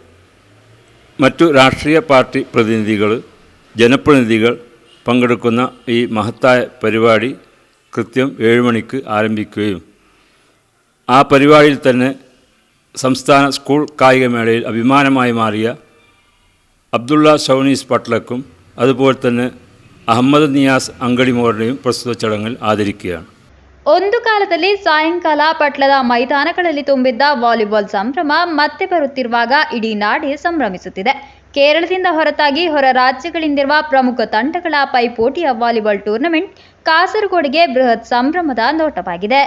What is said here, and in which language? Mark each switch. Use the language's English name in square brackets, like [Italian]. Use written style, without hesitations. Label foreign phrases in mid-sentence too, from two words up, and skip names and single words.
[Malayalam] മറ്റു രാഷ്ട്രീയ പാർട്ടി പ്രതിനിധികൾ, ജനപ്രതിനിധികൾ പങ്കെടുക്കുന്ന ഈ മഹത്തായ പരിപാടി കൃത്യം 7 മണിക്ക് ആരംഭിക്കുകയും ആ പരിപാടിയിൽ തന്നെ സംസ്ഥാന സ്കൂൾ കായികമേളയിൽ അഭിമാനമായി മാറിയ അബ്ദുള്ള ഷൗനീസ് പട്ലക്കും അതുപോലെ തന്നെ അഹമ്മദ് നിയാസ് അങ്കടിമോറിനെയും പ്രസ്തുത ചടങ്ങിൽ ആദരിക്കുകയാണ്. [Kannada] ಒಂದು ಕಾಲದಲ್ಲಿ ಸಾಯಂಕಾಲ ಪಟ್ಲದ ಮೈದಾನಗಳಲ್ಲಿ ತುಂಬಿದ್ದ ವಾಲಿಬಾಲ್ ಸಂಭ್ರಮ ಮತ್ತೆ ಬರುತ್ತಿರುವಾಗ ಇಡೀ ನಾಡೇ ಸಂಭ್ರಮಿಸುತ್ತಿದೆ. ಕೇರಳದಿಂದ ಹೊರತಾಗಿ ಹೊರ ರಾಜ್ಯಗಳಿಂದಿರುವ ಪ್ರಮುಖ ತಂಡಗಳ ಪೈಪೋಟಿಯ ವಾಲಿಬಾಲ್ ಟೂರ್ನಮೆಂಟ್ ಕಾಸರಗೋಡಿಗೆ ಬೃಹತ್ ಸಂಭ್ರಮದ ನೋಟವಾಗಿದೆ.